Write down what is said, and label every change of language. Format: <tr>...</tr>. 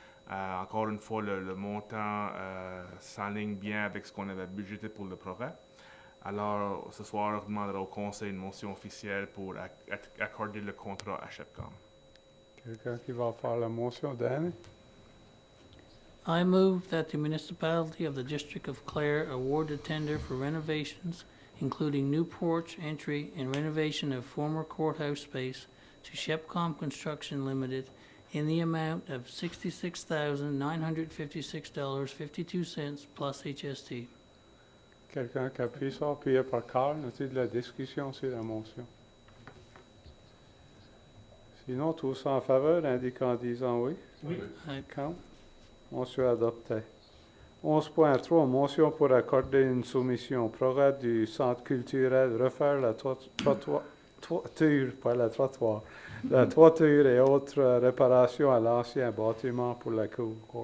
<fr>Encore une fois, le montant s'enligne bien avec ce qu'on avait budgété pour le projet. Alors, ce soir, on demandera au conseil une motion officielle pour accorder le contrat à Shepcom. Quelqu'un qui va faire la motion, Danny?</fr> <en>I move that the municipality of the District of Clare award a tender for renovations, including new porch entry and renovation of former courthouse space, to Shepcom Construction Limited in the amount of $66,956.52 plus HST.</en> <fr>Quelqu'un qui appuie ça, appuyé par Carl? N'as-tu de la discussion sur la motion? Sinon, tous en faveur, indiquant en disant oui. Oui. Contre? Motion adoptée. 11.3. Motion pour accorder une soumission. Projet du Centre culturel, refaire la toiture, pas la trottoir, la toiture et autres réparations à l'ancien bâtiment pour la cour.</fr>